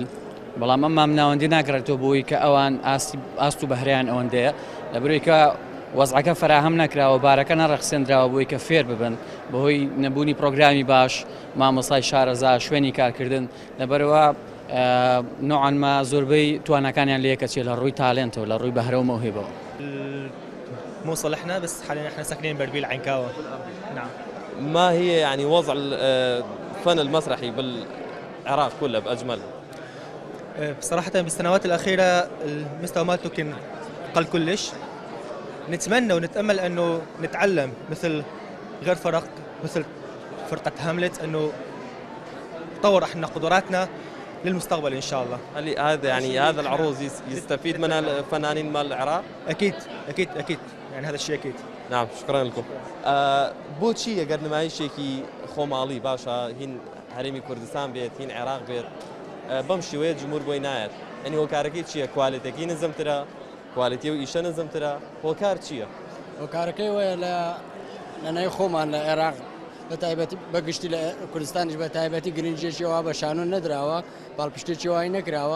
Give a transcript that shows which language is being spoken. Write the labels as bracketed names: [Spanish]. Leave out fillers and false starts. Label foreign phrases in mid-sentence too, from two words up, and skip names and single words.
[Central Kurdish] بەڵام ئەم مامناوەندی ناکرێتەوە بۆی کە ئەوان ئاست و بەهرەیان ئەوەندەیە لە بەرەوەی کە وەزعەکە فراهەم نەکراوە، بارەکە نەڕەخسێنراوە بۆی کە فێر ببن بەهۆی نەبوونی پرۆگرامی باش، مامۆستای شارەزا، شوێنی کارکردن. لەبەرەوە نوعاًما زۆربەی توانەکانیان لە یەکەچێت لە ڕووی تالێنتەوە، لە ڕووی بەهرە و مەوهبەوە. [Arabic] مصلحنا بس حاليا احنا ساكنين باربيل عنكاوة. نعم. ما هي يعني وضع الفن المسرحي بالعراق كله بأجمل؟ بصراحة بالسنوات الأخيرة المستوى مالته كان قل كلش. نتمنى ونتأمل أنه نتعلم مثل غير فرق، مثل فرقة هاملت، أنه نطور احنا قدراتنا للمستقبل إن شاء الله. هذا يعني هذا العروض يستفيد منها الفنانين مال العراق؟ أكيد أكيد أكيد، يعني هذا الشيء أكيد. نعم شكرا لكم. [Central Kurdish] بوتشي أجر نمايشێکی خۆماڵی باشە، هین هەرێمی کوردستان بێت، هین عێراق بێت، بەم شێوەیە جمهور بۆی نایەت. ئەنی هۆکارەکەی چییە؟ کوالیتەکەی نزمترە، کوالیتی و ئیشە نزمترە، هۆکار چییە؟ هۆکارەکەی وایە لە نەنای خۆمان لە عێراق بە تایبەتی بەگشتی لە کوردستانیش بە تایبەتی گرنگیێکیەوە بە شانۆ نەدراوە، پاڵپشتێکی وای نەکراوە.